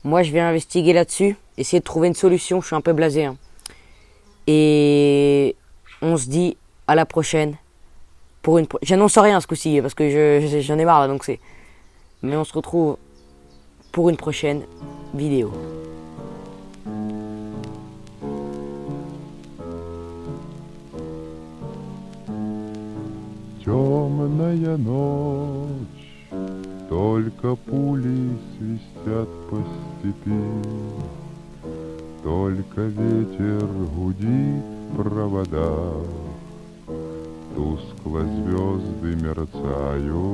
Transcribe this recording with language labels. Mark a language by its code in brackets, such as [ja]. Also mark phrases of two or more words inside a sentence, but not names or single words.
[fr] Moi, je vais investiguer là-dessus. Essayer de trouver une solution. Je suis un peu blasé. Hein. Et on se dit à la prochaine. J'annonce rien ce coup-ci parce que j'en ai marre là. Donc c'est. Mais on se retrouve pour une prochaine vidéo. [ru] Темная ночь, только пули свистят по степи, только ветер гудит в проводах, тускло звезды мерцают.